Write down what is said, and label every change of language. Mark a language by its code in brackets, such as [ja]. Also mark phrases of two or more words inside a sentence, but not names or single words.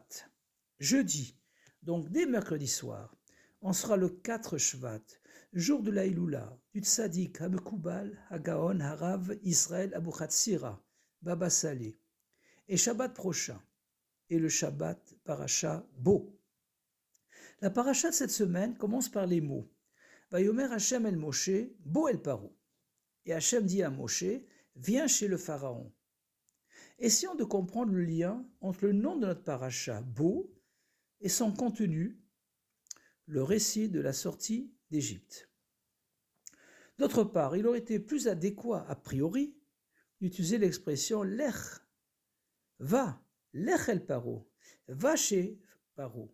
[fr] Jeudi, donc dès mercredi soir, on sera le 4 Shvat, jour de la Iloula, du [he] צדיק המקובל הגאון הרב, [fr] Israël, Abu Chatzira, Baba Saleh. Et Shabbat prochain, et le Shabbat Parasha Bo. La paracha de cette semaine commence par les mots [he] ויאמר השם אל משה בא אל פרעה. [fr] Et Hashem dit à Moshe, viens chez le Pharaon. Essayons de comprendre le lien entre le nom de notre paracha, Bo, et son contenu, le récit de la sortie d'Égypte. D'autre part, il aurait été plus adéquat, a priori, d'utiliser l'expression Lech, va, [he] לך אל פרעה, [fr] va chez Paro.